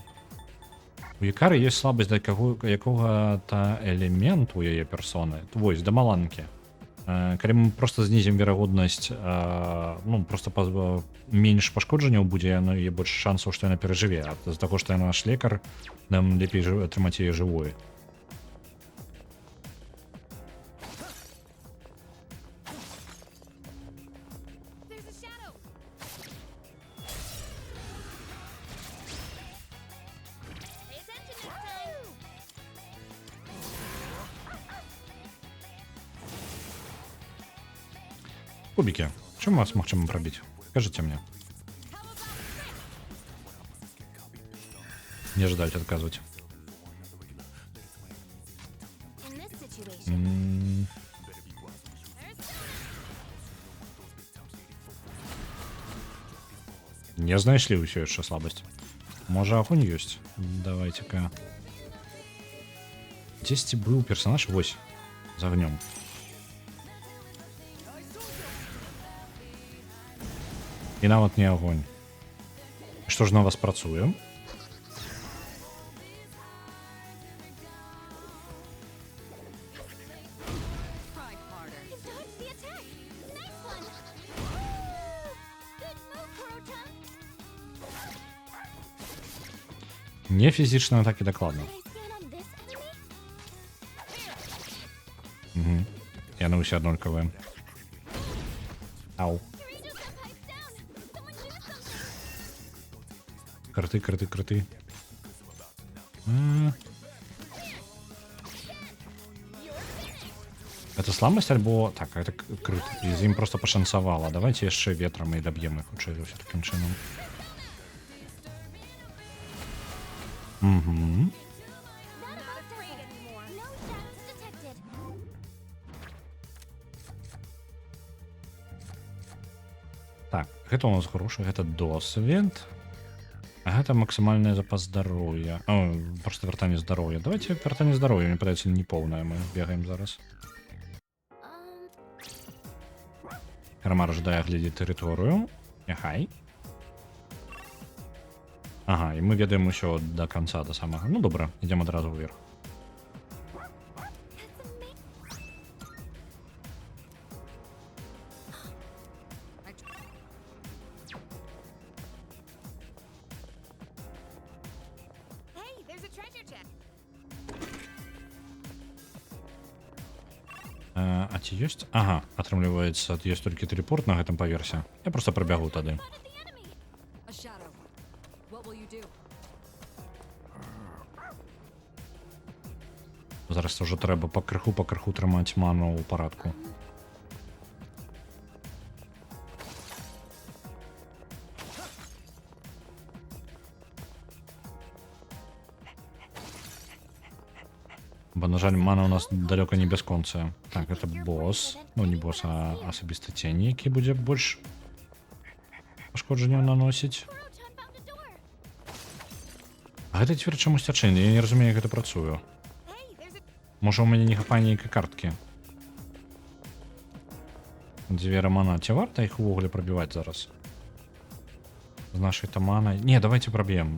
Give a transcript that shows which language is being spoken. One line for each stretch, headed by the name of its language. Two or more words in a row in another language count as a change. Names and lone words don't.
Belarusian: У Юкары ёсць слабасць да якога-то элементу яе персоны. Вось, да маланкі. Калі мы просто знізім верагоднасць, ну, просто менш пашкоджанняў будзе, яно і больш шансаў, што яна перажыве. А з-за таго, што яна наш лекар, нам лепей атрымаць яе жывой.
English: There's a shadow. Pay attention this time.
Belarusian: Кубікі, чым вас магчыма прабіць? Скажыце мне. Не ждать адказваць.
English: In this situation,
Belarusian: Не знайшлі ўсё яшчэ слабасць. Можа, агонь ёсць. Давайте-ка. Дзесьці быў персонаж, вось, з агнём. І нават не агонь. Што ж на вас працуе?
English: Try harder. you dodged the attack. Nice one. Good move, Kuro-chan.
Belarusian: Не фізічныя атакі дакладна.
English: Can I stand on this
Belarusian: Угу. Яны ўсе аднолькавыя. Ау.
English: Eureka's got pipes down. Someone shoot them.
Belarusian: Крыты, крыты, крыты.
Russian: Это слабость
Belarusian: альбо... Так, это крыт. І з ім просто пашанцавала. Давайте яшчэ ветрам і даб'ем іх хутчэй за ўсё такім чынам. Угу.
English: Not afraid anymore. No shots detected.
Belarusian: Так, гэта у нас грошы, гэта досвед. А гэта максімальны запас здароўя. О, просто вяртанне здароўя. Давайте вяртанне здароўя, мне падаецца, не поўнае. Мы бегаем зараз. Кармар жадае глядзець тэрыторыю. Няхай. Ага, і мы ведаем усё да канца, да самага. Ну, добра, ідзем адразу ўверх.
English: Hey, there's a treasure chest.
Belarusian: А ці ёсць? Ага, атрымліваецца, ёсць толькі тэлепорт на гэтым паверсе. Я просто прабягу тады.
English: Spotted the enemy. A shadow. What will you do?
Belarusian: Зараз ўжо трэба пакрыху трымаць ману ў парадку. Бо, на жаль, мана у нас далёка не бясконцая. Так, это босс. Ну, не босс, а асабіста цень, які будзе больш пашкоджанняў наносіць.
English: Kurochan found a door.
Belarusian: А гэта цвер чамусь адчынены, я не разумею, як гэта працую.
English: Hey, there's a
Belarusian: Можа, у мяне не хапае нейкай карткі. Дзверы мана. Ці варта іх увогуле прабіваць зараз? З нашай таманай. Не, давайте праб'ем.